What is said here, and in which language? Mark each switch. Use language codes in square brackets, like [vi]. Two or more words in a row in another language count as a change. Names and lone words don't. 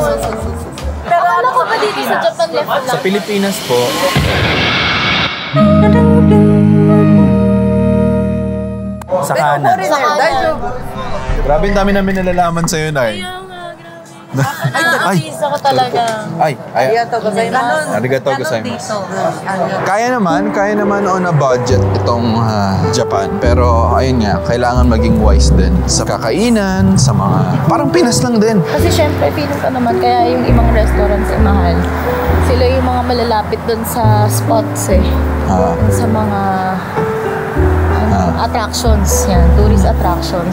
[tl] Pero alam ko ba dito sa Japan left lang? Sa Pilipinas po, sa kanan. Sa kanan. Grabe ang dami namin nalalaman sa'yo, Nay. Ay, ako talaga. Ay. [ja] ありがとうございます. ありがとうございます. [tl] Dito. Kaya naman [en] on a budget [tl] itong Japan. Pero ayun nga, kailangan maging wise din sa kakainan, sa mga parang Pinas lang din. Kasi syempre, feeling ko naman, kaya yung ibang restaurants ay mahal. Sila yung mga malalapit dun sa spots eh. Sa mga attractions yan, [en] tourist attractions.